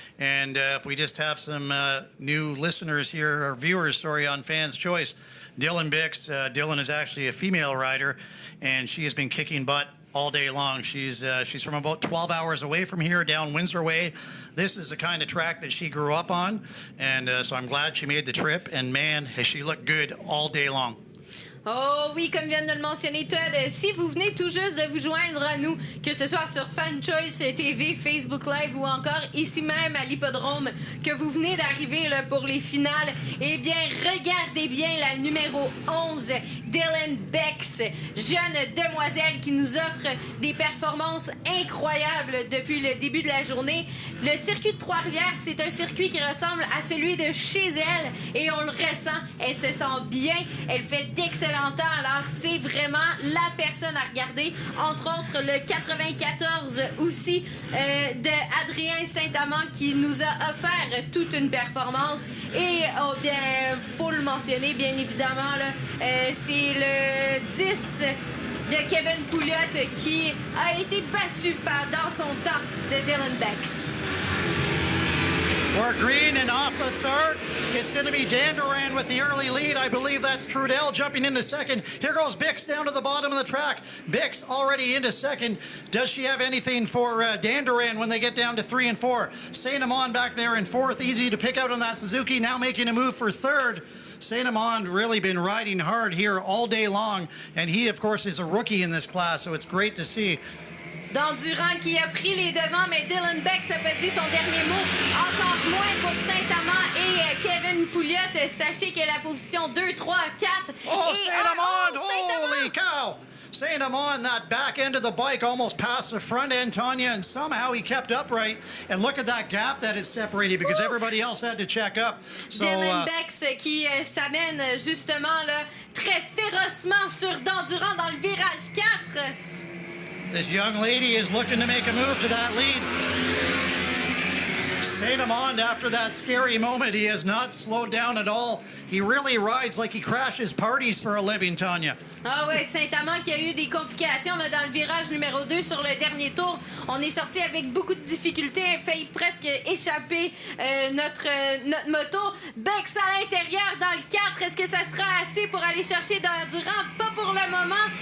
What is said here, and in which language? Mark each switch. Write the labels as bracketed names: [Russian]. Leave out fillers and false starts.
[English] And if we just have some new listeners here, or viewers, on Fans Choice, Dylan Bix. Dylan is actually a female rider, and she has been kicking butt all day long. She's from about 12 hours away from here, down Windsor Way. This is the kind of track that she grew up on, and so I'm glad she made the trip. And man, has she looked good all day long. [French] Oh oui, comme vient de le mentionner Todd, si vous venez tout juste de vous joindre à nous, que ce soit sur Fan Choice TV, Facebook Live ou encore ici même à l'Hippodrome, que vous venez d'arriver là, pour les finales, eh bien, regardez bien la numéro 11, Dylan Bex, jeune demoiselle qui nous offre des performances incroyables depuis le début de la journée. Le circuit de Trois-Rivières, c'est un circuit qui ressemble à celui de chez elle et on le ressent. Elle se sent bien, elle fait d'excellents temps, alors c'est vraiment la personne à regarder. Entre autres, le 94 aussi de Adrien Saint-Amand qui nous a offert toute une performance. Et oh, bien, faut le mentionner, bien évidemment, là, c'est le 10 de Kevin Pouliot qui a été battu dans son temps de Dylan Bex. [English] We're green and off the start. It's going to be Dandoran with the early lead. I believe that's Trudell jumping into second. Here goes Bix down to the bottom of the track. Bix already into second. Does she have anything for Dandoran when they get down to 3 and 4? Saint Amand back there in fourth. Easy to pick out on that Suzuki. Now making a move for third. Saint Amand really been riding hard here all day long. And he, of course, is a rookie in this class, so it's great to see. [French] Dandurand qui a pris les devants, mais Dylan Bex a pas dit son dernier mot. Encore moins pour Saint-Amand et Kevin Pouliot. Sachez que la position 2, 3, 4. Oh, Saint-Amand! [English] Holy [French] Saint-Amand! [English] cow! Saint-Amand, that back end of the bike almost passed the front end, Tanya, and somehow he kept upright. And look at that gap that is separated because everybody else had to check up. So, [French] Dylan Bex qui s'amène justement là, très férocement sur Dandurand dans le virage 4. [English] This young lady is looking to make a move to that lead. Saint-Amand, after that scary moment, he has not slowed down at all. He really rides like he crashes parties for a living, Tanya. [French] Ah ouais, Saint-Amand qui a eu des complications là, dans le virage numéro 2 sur le dernier tour. On est sorti avec beaucoup de difficultés, a failli presque échapper notre moto. Bex à l'intérieur dans le 4. Est-ce que ça sera assez pour aller chercher Dandurand? Pas pour le moment.